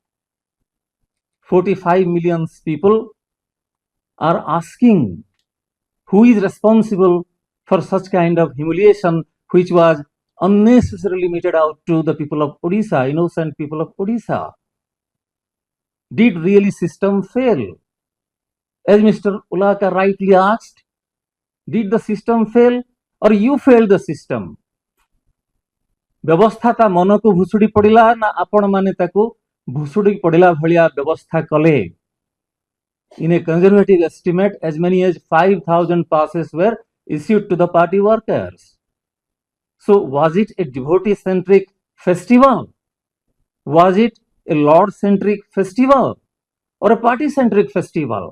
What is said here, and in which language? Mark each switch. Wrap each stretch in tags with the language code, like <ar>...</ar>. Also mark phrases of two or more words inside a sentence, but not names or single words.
<en>45 million people are asking who is responsible for such kind of humiliation which was unnecessarily meted out to the people of Odisha, innocent people of Odisha. Did really system fail? As Mr. Ulaka rightly asked, did the system fail or you failed the system?</en> <or>ବ୍ୟବସ୍ଥା ତା ମନକୁ ଭୁଷୁଡ଼ି ପଡ଼ିଲା ନା ଆପଣ ମାନେ ତାକୁ ଭୁଷୁଡ଼ି ପଡ଼ିଲା ଭଳିଆ ବ୍ୟବସ୍ଥା କଲେ.</or> <en>In a conservative estimate, as many as 5,000 passes were issued to the party workers. So, was it a devotee-centric festival? Was it a Lord-centric festival or a party-centric festival?</en>